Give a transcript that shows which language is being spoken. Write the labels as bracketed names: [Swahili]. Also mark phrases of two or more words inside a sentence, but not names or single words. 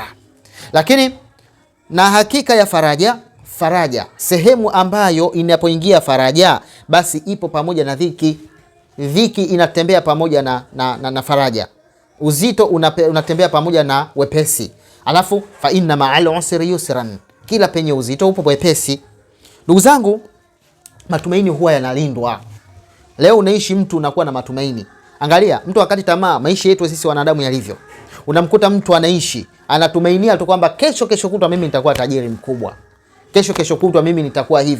[Swahili] Lakini na hakika ya faraja, sehemu ambayo inapoingia faraja, basi ipo pamoja na dhiki. Dhiki inatembea pamoja na faraja. Uzito unatembea pamoja na wepesi. [Arabic] Alafu فإن مع العسر يسرا, [Swahili] kila penye uzito upo wepesi. Ndugu zangu, matumaini huwa yanalindwa. Leo unaishi mtu unakuwa na matumaini. Angalia mtu wakati tamaa, maisha yetu sisi wanadamu yalivyo. Unamkuta mtu anaishi anatumainia tu kwamba kesho kutwa mimi nitakuwa tajiri mkubwa, kesho kutwa mimi nitakuwa hivi.